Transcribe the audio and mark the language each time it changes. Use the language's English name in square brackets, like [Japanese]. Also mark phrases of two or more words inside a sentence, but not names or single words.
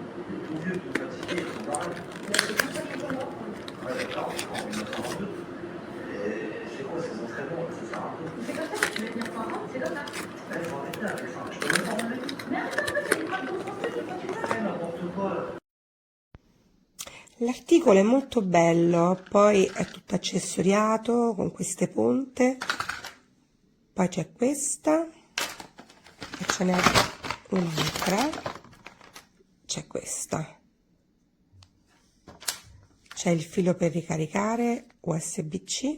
[French] Les tout vieux, tout fatigués, tout barrés. Ouais, d'accord, en 1922. Et c'est quoi ces entraînements? Ça sert à quoi? C'est comme ça que tu veux tenir 100 ans, c'est comme ça. Il faut arrêter avec ça. Je peux même pas en aller. Mais arrête un peu, c'est une frappe de français, c'est pas tu C'est n'importe quoi là. [Italian] L'articolo è molto bello, poi è tutto accessoriato con queste punte, poi c'è questa, e ce n'è un'altra, c'è questa, c'è il filo per ricaricare USB-C.